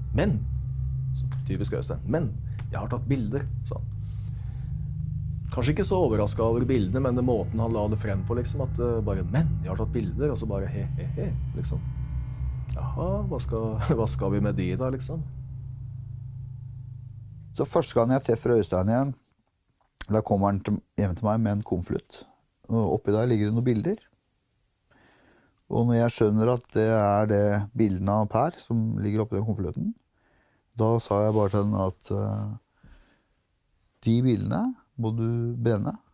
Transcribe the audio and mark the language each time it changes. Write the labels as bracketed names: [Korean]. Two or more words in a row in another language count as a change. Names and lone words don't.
[Swedish] Men, så, typisk Öystein, men jag har tagit bilder, sa han. Kanske inte så överraskad över bilderna, men den måten han la det frem på, liksom, att bara, men jag har tagit bilder, och så bara, he, liksom. Jaha, vad ska vi med det då, liksom? [Norwegian] Så første gang jeg treffer Öystein igjen, da kommer han hjem til meg med en konvolutt. Og oppi der ligger det noen bilder. Og når jeg skjønner at det er det bildene av Per som ligger oppi den konvolutten, da sa jeg bare til henne at de bildene må du brenne.